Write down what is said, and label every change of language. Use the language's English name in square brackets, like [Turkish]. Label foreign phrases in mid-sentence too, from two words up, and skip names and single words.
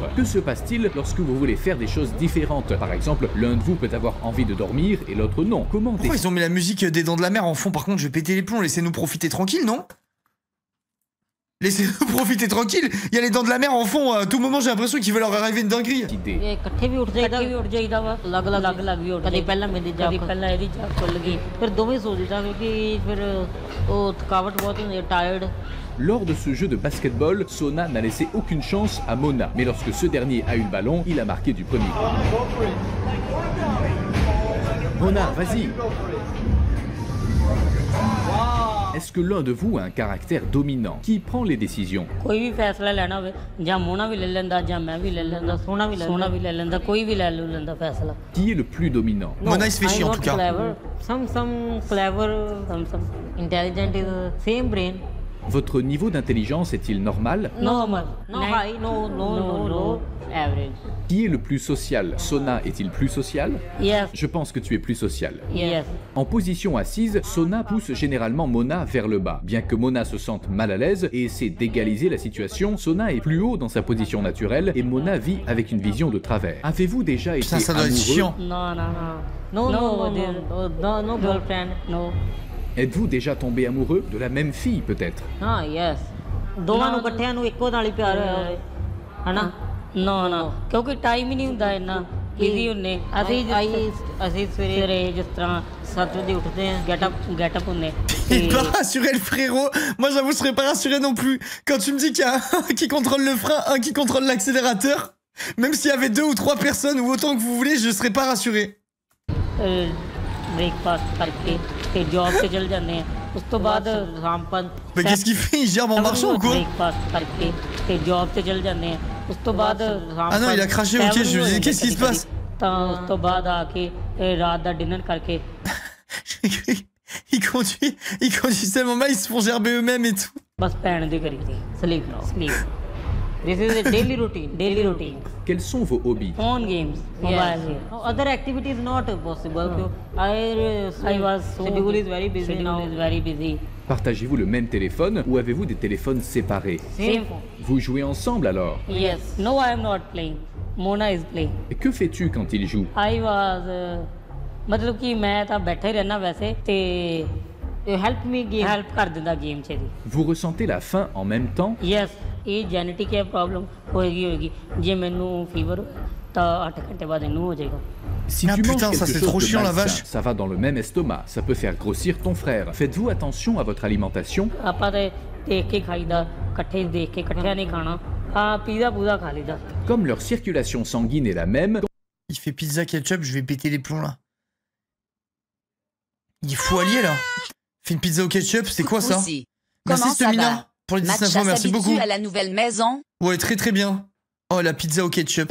[French] Que se passe-t-il lorsque vous voulez faire des choses différentes? Par exemple, l'un de vous peut avoir envie de dormir et l'autre non. Comment Pourquoi ils ont mis la musique des Dents de la Mer en fond? Par contre, je vais péter les plombs, laissez-nous profiter tranquille, non? Laissez-nous profiter tranquille. Il y a les Dents de la Mer en fond. À tout moment, j'ai l'impression qu'il va leur arriver une dinguerie. [Punjabi] ਇਕੱਠੇ ਵੀ ਉੱਠ ਜਾਈਦਾ ਵਾ ਅਲੱਗ ਵੀ ਉੱਠ ਕਦੇ ਪਹਿਲਾਂ ਮੇਰੀ ਜਾਗ ਕਦੇ ਪਹਿਲਾਂ ਇਹਦੀ ਜਾਗ ਖੁੱਲ ਗਈ ਫਿਰ ਦੋਵੇਂ ਸੋ ਜਾਈਦਾ ਕਿਉਂਕਿ ਫਿਰ ਉਹ ਥਕਾਵਟ ਬਹੁਤ ਹੁੰਦੀ ਹੈ ਟਾਇਰਡ [French] Lors de ce jeu de basketball, Sona n'a laissé aucune chance à Mona. Mais lorsque ce dernier a eu le ballon, il a marqué du premier coup. Mona, vas-y! Est-ce que l'un de vous a un caractère dominant? Qui prend les décisions? [Punjabi] ਕੋਈ ਵੀ ਫੈਸਲਾ ਲੈਣਾ ਹੋਵੇ ਜਾਂ ਮੋਨਾ ਵੀ ਲੈ ਲੈਂਦਾ ਜਾਂ ਮੈਂ ਵੀ ਲੈ ਲੈਂਦਾ ਸੋਨਾ ਵੀ ਲੈ ਲੈਂਦਾ ਕੋਈ ਵੀ ਲੈ ਲੈਂਦਾ ਫੈਸਲਾ [French] Qui est le plus dominant? Mona il se fait chier en tout cas. [English] Some clever, some intelligent is same brain. [French] Votre niveau d'intelligence est-il normal? [English] Normal. No high, no average. [French] Qui est le plus social? Sona est-il plus social? [English] Yes. [French] Je pense que tu es plus social. [English] Yes. [French] En position assise, Sona pousse généralement Mona vers le bas. Bien que Mona se sente mal à l'aise et essaie d'égaliser la situation, Sona est plus haut dans sa position naturelle et Mona vit avec une vision de travers. Avez-vous déjà été ça doit être chiant. [English] No girlfriend, no. [French] Êtes-vous déjà tombé amoureux de la même fille peut-être? [English] Ah yes. [Punjabi] ਦੋਵਾਂ ਨੂੰ ਇਕੱਠਿਆਂ ਨੂੰ ਇੱਕੋ ਨਾਲ ਹੀ ਪਿਆਰ ਹੋਇਆ ਹੋਵੇ ਹਨਾ ਨਾ ਕਿਉਂਕਿ ਟਾਈਮ ਹੀ ਨਹੀਂ ਹੁੰਦਾ ਇੰਨਾ ਬਿਜ਼ੀ ਹੁੰਨੇ ਅਸੀਂ ਸਵੇਰੇ ਜਿਸ ਤਰ੍ਹਾਂ 7 ਵਜੇ ਉੱਠਦੇ ਆ [English] get up [Punjabi] ਹੁੰਨੇ [French] Il est pas rassuré le frérot. Moi j'avoue je serais pas rassuré non plus. Quand tu me dis qu'il y a un qui contrôle le frein, un qui contrôle l'accélérateur, même s'il y avait 2 ou 3 personnes ou autant que vous voulez, je serais pas rassuré. [Hindi] ब्रेकफास्ट करके फिर जॉब पे चल जाते हैं उस तो बाद शाम पर [French] Mais qu'est-ce qu'il fait? Il gerbe en marchant ou quoi? [Hindi] ब्रेकफास्ट करके फिर जॉब पे चल जाते हैं उस तो बाद [French] Ah non il a craché, ok, je me disais qu'est-ce qui se passe? [Punjabi] ਤਾਂ ਉਸ ਤੋਂ ਬਾਅਦ ਆ ਕੇ ਰਾਤ ਦਾ ਡਿਨਰ ਕਰਕੇ [French] il conduit tellement mal, ils se font gerber eux-mêmes et tout. [Punjabi] ਬਸ ਪੈਣ ਦੀ ਕਰੀ ਸੀ [English] sleep. This is a daily routine. [French] Quels sont vos hobbies? [English] Phone games, mobile games. No, other activities not possible. I was schedule is very busy. [French] Partagez-vous le même téléphone ou avez-vous des téléphones séparés? [English] Same phone. [French] Vous jouez ensemble alors? [English] Yes. No, I am not playing. Mona is playing. [French] Et que fais-tu quand il joue? [English] I was [Hindi] मतलब कि मैं [Punjabi] ਤਾਂ ਬੈਠਾ ਹੀ ਰਹਿਣਾ ਵੈਸੇ ਤੇ help ਕਰ ਦਿੰਦਾ ਗੇਮ 'ਚ ਦੀ. [French] Vous ressentez la faim en même temps? [English] Yes. [Punjabi] ਇਹ ਜੈਨੇਟਿਕ ਹੈ ਪ੍ਰੋਬਲਮ ਹੋਏਗੀ ਜੇ ਮੈਨੂੰ ਫੀਵਰ ਤਾਂ 8 ਘੰਟੇ ਬਾਅਦ ਇਹਨੂੰ ਹੋ ਜਾਏਗਾ. [French] Si tu manges quelque chose de malsain, ça va dans le même estomac, ça peut faire grossir ton frère. Faites-vous attention à votre alimentation? [Punjabi] ਆਪਾਂ ਤੇ ਦੇਖ ਕੇ ਖਾਈਦਾ ਇਕੱਠੇ ਦੇਖ ਕੇ ਇਕੱਠਿਆਂ ਨਹੀਂ ਖਾਣਾ ਪੀਜ਼ਾ ਪੂਜ਼ਾ ਖਾ ਲਈਦਾ. [French] Comme leur circulation sanguine est la même. Il fait pizza ketchup, je vais péter les plombs là. Il est fou allié là. Fait une pizza au ketchup, c'est quoi ça? Merci Stemina pour les 19 mois, merci beaucoup. À la nouvelle maison. Ouais, très bien. Oh, la pizza au ketchup.